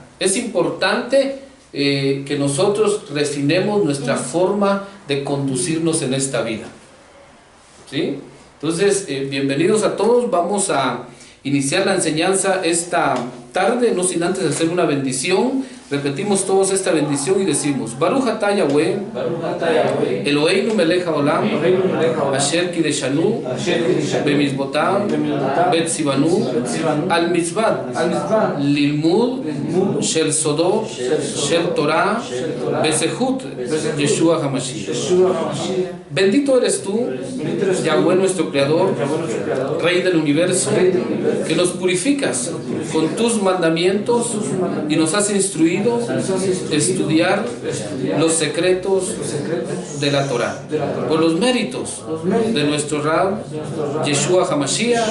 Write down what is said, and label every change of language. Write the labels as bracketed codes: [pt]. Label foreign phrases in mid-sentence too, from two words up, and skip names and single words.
[es] Es importante que nosotros refinemos nuestra forma de conducirnos en esta vida, ¿sí? Entonces, bienvenidos a todos. Vamos a iniciar la enseñanza esta tarde, no sin antes hacer una bendición. Repetimos todos esta bendición y decimos: [he] ברוך אתה יהוה, אלוהינו מלך העולם, אשר קדשנו במצוותיו וציוונו על מצוות ללמוד של סודו של תורה בזכות ישוע המשיח. [es] Bendito eres tú, Yahweh nuestro Creador, Rey del universo, que nos purificas con tus mandamientos y nos has instruido estudiar los secretos de la Torah por los méritos de nuestro Rab Yeshua HaMashiach.